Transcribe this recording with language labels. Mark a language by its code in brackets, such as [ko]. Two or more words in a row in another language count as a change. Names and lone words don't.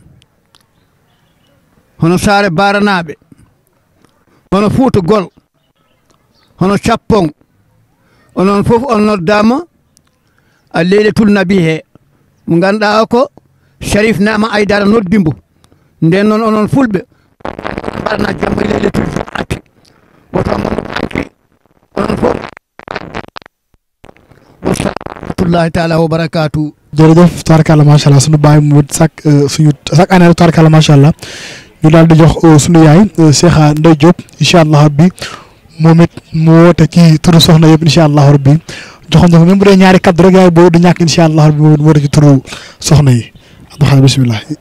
[ff] hono Sare Bara naɓe hono Fouta Gol hono Cappong onon fof on noddama a [ar] ليلة النبي [ff] he mo ganduɗa ko Chérif Nama Aydara noddimbo nden noon onon fulɓe mbaɗana jamma [ar] ليلة الجمعة [ff] woto mono banki onon fof [ar] وسلامة الله تعالى وبركاته. [wo] jërëjëf tubarkalla [ar] ما شاء الله [wo] sunu baay mu [fr] chaque année [wo] tubarkalla [ar] ما شاء الله [wo] ñu daal di jox sunu yaay Cheikha Ndeye Diop [ar] إن شاء الله ربي [wo] moom it mu woote ci turu soxna yëpp [ar] إن شاء الله ربي [wo] joxoon na ko même bu dee ñaari kaddu rek yaay boobu du ñàkk [ar] إن شاء الله ربي [wo] moom it mu woote ci turu soxna yi Abdou Khadre bisimilah.